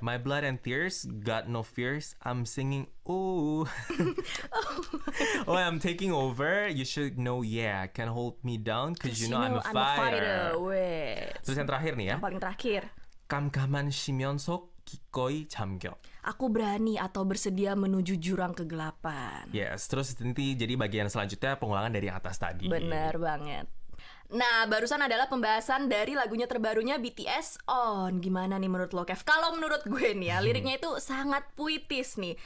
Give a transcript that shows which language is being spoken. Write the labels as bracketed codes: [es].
[en] My blood and tears, got no fears. I'm singing, ooh. Oh, I'm taking over. You should know, yeah. Can hold me down, cause you know I'm a fighter. Wait. [id] Terus yang terakhir nih ya. Yang paling terakhir. [ko] 깜깜한 심연 속 기꺼이 잠겨. [id] Aku berani atau bersedia menuju jurang kegelapan. Yes, terus nanti jadi bagian selanjutnya pengulangan dari yang atas tadi. Bener banget. Nah, barusan adalah pembahasan dari lagunya terbarunya BTS On. Gimana nih menurut lo, Kev? Kalau menurut gue nih ya, liriknya itu sangat puitis nih.